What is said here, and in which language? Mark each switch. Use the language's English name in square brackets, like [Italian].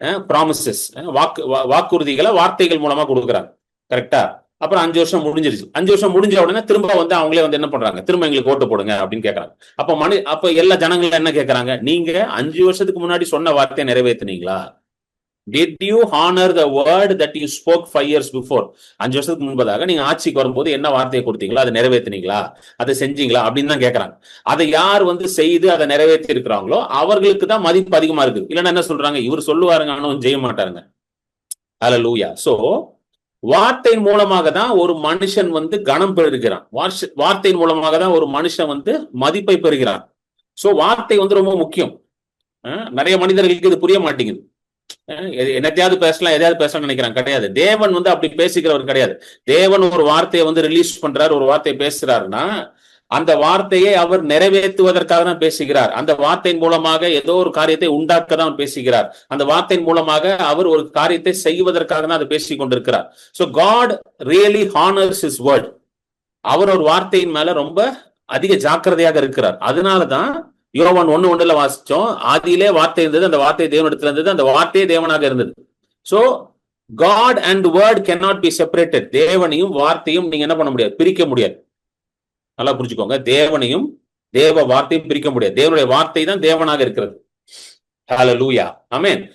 [Tamil] Promises, வாக்குறுதிகளை வார்த்தைகள் மூலமா கொடுக்குறாங்க. கரெக்டா? அப்புறம் 5 வருஷம் முடிஞ்சிருச்சு. 5 வருஷம் முடிஞ்ச உடனே திரும்ப அவங்களே என்ன பண்றாங்க, திரும்ப எங்களுக்கு ஓட்டு போடுங்க அப்படின்னு கேட்கறாங்க. அப்ப எல்லா ஜனங்களும் என்ன கேட்கறாங்க, நீங்க 5 வருஷத்துக்கு முன்னாடி சொன்ன வார்த்தையை நிறைவேற்றினீங்களா? [English] Did you honor the word that you spoke 5 years before? [Tamil] 5 வருஷத்துக்கு முன்பதாக நீங்க ஆட்சிக்கு வரும்போது என்ன வார்த்தையை கொடுத்தீங்களா, அதை நிறைவேற்றினீங்களா, அதை செஞ்சீங்களா அப்படின்னு தான் கேட்கறாங்க. அதை யார் செய்து அதை நிறைவேற்றி இருக்கிறாங்களோ அவர்களுக்கு தான் மதிப்பு அதிகமா இருக்கு. இல்லைன்னா என்ன சொல்றாங்க, இவர் சொல்லுவாருங்க ஆனாலும் செய்ய மாட்டாருங்க. ஹல்லேலூயா. சோ வார்த்தையின் மூலமாக தான் ஒரு மனுஷன் கனம் பெறுகிறான். வார்த்தையின் மூலமாக தான் ஒரு மனுஷன் மதிப்பை பெறுகிறான். சோ வார்த்தை ரொம்ப முக்கியம். நிறைய மனிதர்களுக்கு இது புரிய மாட்டேங்குது. என்னத்தையாவது பேசலாம், எதையாவது பேசலாம் நினைக்கிறாங்க. கிடையாது. தேவன் வந்து அப்படி பேசிக்கிறவர் கிடையாது. தேவன் ஒரு வார்த்தையை வந்து ரிலீஸ் பண்றாரு, ஒரு வார்த்தையை பேசுறாருன்னா அந்த வார்த்தையை அவர் நிறைவேற்றுவதற்காக தான் பேசுகிறார். அந்த வார்த்தையின் மூலமாக ஏதோ ஒரு காரியத்தை உண்டாக்க தான் பேசுகிறார். அந்த வார்த்தையின் மூலமாக அவர் ஒரு காரியத்தை செய்வதற்காக தான் அதை பேசிக் கொண்டிருக்கிறார். [English] So God really honors his word. [Tamil] அவர் ஒரு வார்த்தையின் மேல ரொம்ப அதிக ஜாக்கிரதையாக இருக்கிறார். அதனாலதான் யோவான் 1:1 வாசிச்சோம், ஆதியிலே வார்த்தை இருந்தது, அந்த வார்த்தை தேவனிடத்தில் இருந்தது, அந்த வார்த்தையே தேவனாக இருந்தது. [English] So God and word cannot be separated. [Tamil] தேவனையும் வார்த்தையும் நீங்க என்ன பண்ண முடியாது, பிரிக்க முடியாது. நல்லா புரிஞ்சுக்கோங்க, தேவனையும் தேவ வார்த்தையும் பிரிக்க முடியாது. தேவனுடைய வார்த்தை தான் தேவனாக இருக்கிறது. ஹல்லேலூயா, ஆமென்.